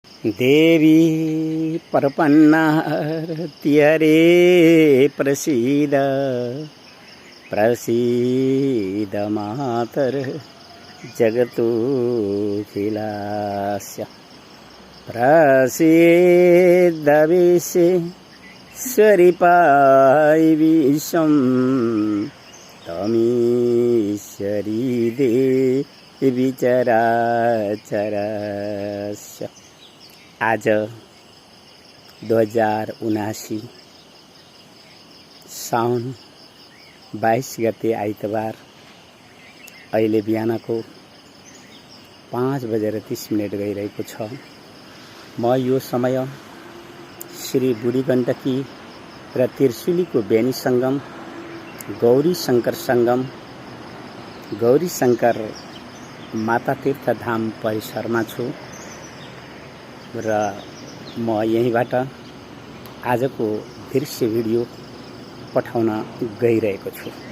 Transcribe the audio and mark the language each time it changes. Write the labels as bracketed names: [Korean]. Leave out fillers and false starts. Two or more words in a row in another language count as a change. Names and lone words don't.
[Sanskrit] देवी प्रपन्नार्त्यरे प्रसीद प्रसीद मातर जगतोऽखिलस्य प्रसीद विश्वेश्वरि पाहि विश्वं तमीश्वरी देवी चराचरस्य। [Nepali] आज 2079 साउन 22 गते आइतबार अहिले बिहानको 5:30 गइरहेको छ। म यो समय श्री बुढी गण्डकी र त्रिशुलीको बेनी सङ्गम गौरी शङ्कर माता तीर्थधाम परिसरमा छु र म यहीँबाट आजको दृश्य भिडियो पठाउन गइरहेको छु।